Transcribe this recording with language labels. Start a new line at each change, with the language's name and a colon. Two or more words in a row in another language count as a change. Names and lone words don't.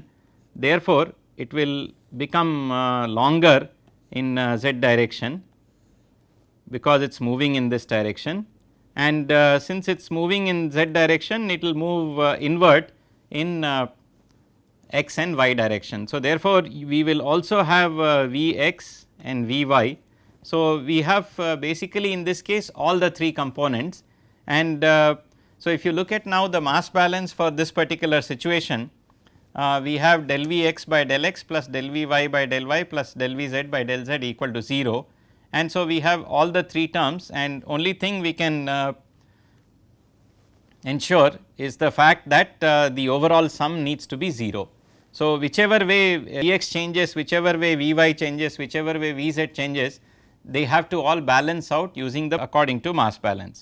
English: Therefore, it will become longer in z direction because it is moving in this direction, and since it is moving in z direction, it will move inward in x and y direction. So, therefore, we will also have V x and V y. So, we have basically in this case all the 3 components, and so if you look at now the mass balance for this particular situation, we have del V x by del x plus del V y by del y plus del V z by del z equal to 0, and so we have all the 3 terms, and only thing we can ensure is the fact that the overall sum needs to be 0. So, whichever way V x changes, whichever way V y changes, whichever way V z changes, they have to all balance out using the according to mass balance.